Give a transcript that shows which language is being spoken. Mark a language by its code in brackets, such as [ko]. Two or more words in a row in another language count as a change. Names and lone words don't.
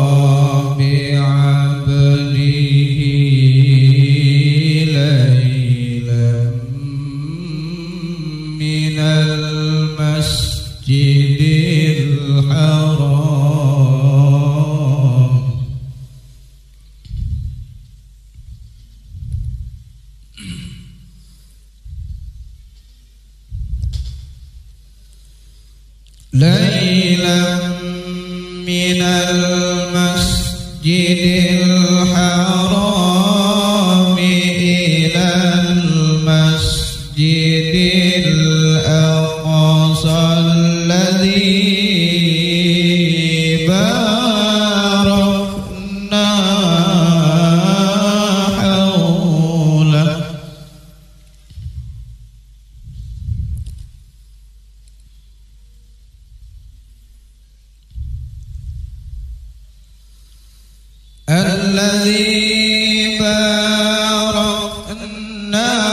[ar] بعبده ليلا من المسجد الحرام ليلا من المسجد الحرام إلى المسجد الأقصى الذي باركنا حوله. الذي باركنا